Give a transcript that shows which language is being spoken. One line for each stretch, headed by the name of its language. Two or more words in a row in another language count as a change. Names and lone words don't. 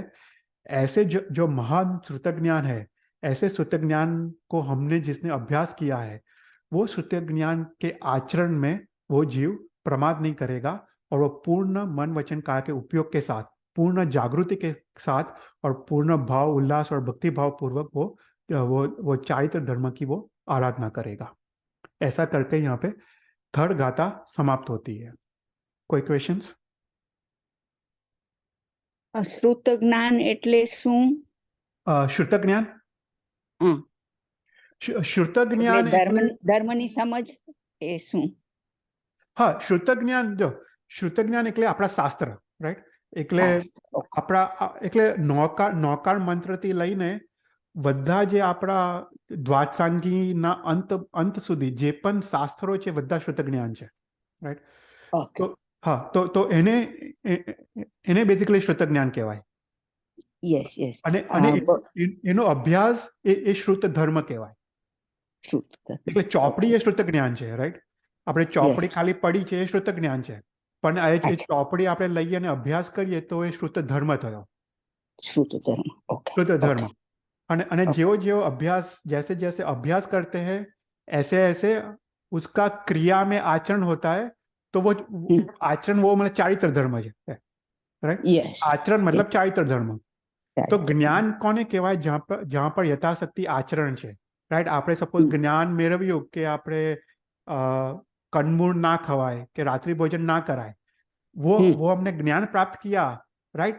Hindi: ऐसे जो महान श्रुत ज्ञान है, ऐसे श्रुत ज्ञान को हमने जिसने अभ्यास किया है वो श्रुत ज्ञान के आचरण में वो जीव प्रमाद नहीं करेगा, और वो पूर्ण मन वचन काया के उपयोग के साथ, पूर्ण जागृति के साथ और पूर्ण भाव उल्लास और भक्ति भाव पूर्वक वो चारित्र धर्म की वो आराधना करेगा। ऐसा करके यहाँ पे थर्ड गाथा समाप्त होती है। कोई क्वेश्चंस?
Gujarati: શ્રુત જ્ઞાન એટલે શું? श्रुत ज्ञान, હા, श्रुत એટલે ज्ञान ધર્મની સમજ એ શું? હા, શ્રુત જ્ઞાન જો શ્રુત જ્ઞાન એટલે આપણા શાસ્ત્ર, રાઈટ? એટલે આપણા એટલે નૌકાર મંત્રથી લઈને બધા જે આપણા દ્વાદશાંગીના અંત સુધી જે પણ શાસ્ત્રો છે બધા શ્રુત જ્ઞાન છે, રાઈટ? તો હા, તો એને બેઝિકલી શ્રુત જ્ઞાન કહેવાય।
English: Yes yes,
Gujarati: અને એનો અભ્યાસ એ શ્રુત ધર્મ કહેવાય। એટલે ચોપડી એ શ્રુત જ્ઞાન છે, રાઈટ? આપણે ચોપડી ખાલી પડી છે એ શ્રુત જ્ઞાન છે, પણ એ ચોપડી આપણે લઈએ અને અભ્યાસ કરીએ તો એ શ્રુત ધર્મ થયો, श्रुत धर्म। श्रुत धर्म। અને જેવો જેવો
Hindi: अभ्यास, जैसे जैसे अभ्यास करते हैं ऐसे ऐसे उसका क्रिया में आचरण होता है। तो वो आचरण वो मतलब चारित्र धर्म है, राइट? आचरण मतलब चारित्र धर्म।
Gujarati: તો જ્ઞાન કોને કહેવાય?
Hindi: जहाँ पर यथाशक्ति आचरण है, राइट?
Gujarati: આપણે સપોઝ જ્ઞાન મેળવ્યું કે આપણે કંદમૂળ ના ખવાય કે રાત્રિ ભોજન ના કરાય,
Hindi: वो हमने ज्ञान प्राप्त किया, राइट?